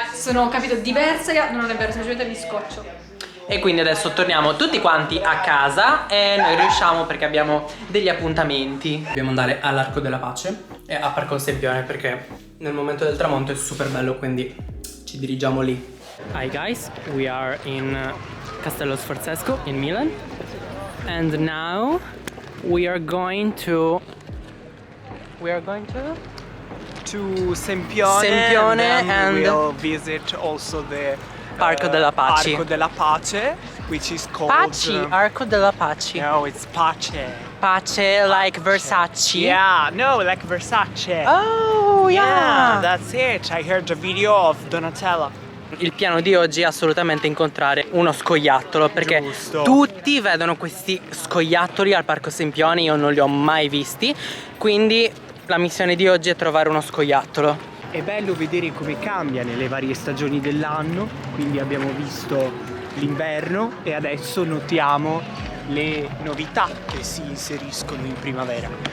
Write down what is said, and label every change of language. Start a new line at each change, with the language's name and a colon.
Italian: Sono, capito, diversa. Non è vero, semplicemente mi scoccio. E quindi adesso torniamo tutti quanti a casa e noi riusciamo perché abbiamo degli appuntamenti. Dobbiamo andare all'Arco della Pace e a Parco Sempione perché nel momento del tramonto è super bello, quindi ci dirigiamo lì.
English: Hi guys, we are in Castello Sforzesco in Milan and now we are going to To Sempione, Sempione and we'll visit also the Parco della Pace. Arco della Pace, which is called Pace, Arco della Pace. No, it's Pace. Pace like Versace. Yeah, no, like Versace. Oh yeah. That's it. I heard a video of Donatella.
Italian: Il piano di oggi è assolutamente incontrare uno scoiattolo perché Giusto. tutti vedono questi scoiattoli al Parco Sempione, io non li ho mai visti, quindi la missione di oggi è trovare uno scoiattolo. È bello vedere come cambia nelle varie stagioni dell'anno, quindi abbiamo visto l'inverno e adesso notiamo le novità che si inseriscono in primavera.